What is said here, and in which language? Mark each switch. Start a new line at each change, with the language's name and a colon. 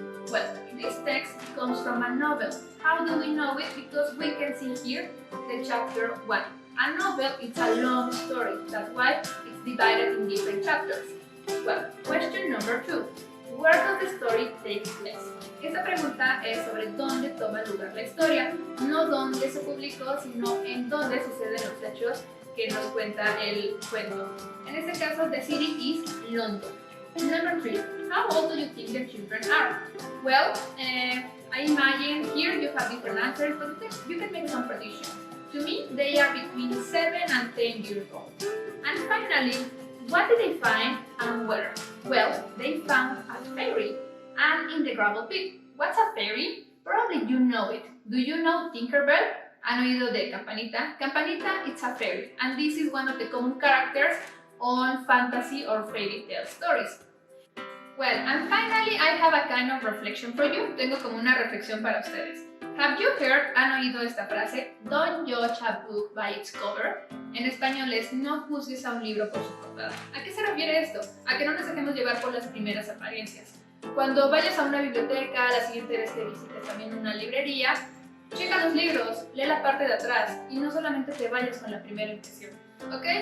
English: Well, this text comes from a novel. How do we know it? Because we can see here the chapter 1. A novel is a long story, that's why it's divided in different chapters. Well, question number 2. Where does the story take place?
Spanish: Esta pregunta es sobre dónde toma lugar la historia, no dónde se publicó, sino en dónde suceden los hechos que nos cuenta el cuento. En este caso,
English: the city is London. Number 3. How old do you think the children are? Well, I imagine here you have different answers, but you can make some predictions. To me, they are between 7 and 10 years old. And finally, what did they find and where? Well, they found a fairy and in the gravel pit. What's a fairy? Probably you know it. Do you know Tinkerbell?
Spanish: ¿Han oído de Campanita?
English: Campanita, it's a fairy, and this is one of the common characters on fantasy or fairy tale stories. Well, and finally, I have a kind of reflection for you.
Spanish: Tengo como una reflexión para ustedes.
English: Have you heard,
Spanish: han oído esta frase?
English: Don't judge a book by its cover.
Spanish: En español es, no juzgues a un libro por su portada. ¿A qué se refiere esto? A que no nos dejemos llevar por las primeras apariencias. Cuando vayas a una biblioteca, la siguiente vez que visites también una librería, checa los libros, lee la parte de atrás y no solamente te vayas con la primera impresión. ¿Ok?